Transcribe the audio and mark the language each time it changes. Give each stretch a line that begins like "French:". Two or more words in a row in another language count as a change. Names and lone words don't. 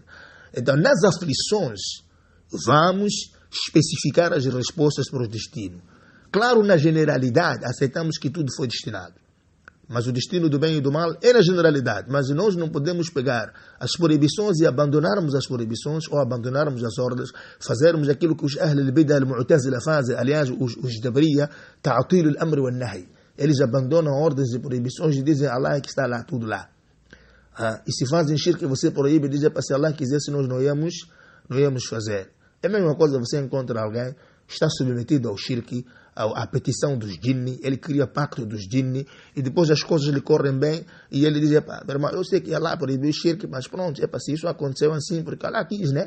Portuguese: Então, nas aflições, vamos especificar as respostas para o destino. Claro, na generalidade, aceitamos que tudo foi destinado. Mas o destino do bem e do mal é na generalidade. Mas nós não podemos pegar as proibições e abandonarmos as proibições ou abandonarmos as ordens, fazermos aquilo que os
Arabic: أهل البدعة المعتزلة
Portuguese: fazem. Aliás, os Jabriya,
Arabic: تعطيل الأمر والنهي.
Portuguese: Eles abandonam ordens e proibições e dizem Allah é que está lá, tudo lá. E se fazem shirk, você proíbe e diz, se Allah quisesse, nós não íamos fazer. É a mesma coisa, você encontra alguém que está submetido ao shirk, à petição dos jinni, ele cria pacto dos jinni, e depois as coisas lhe correm bem, e ele diz, meu irmão, eu sei que Allah proibiu o shirk, mas pronto, se isso aconteceu assim, porque Allah quis, né?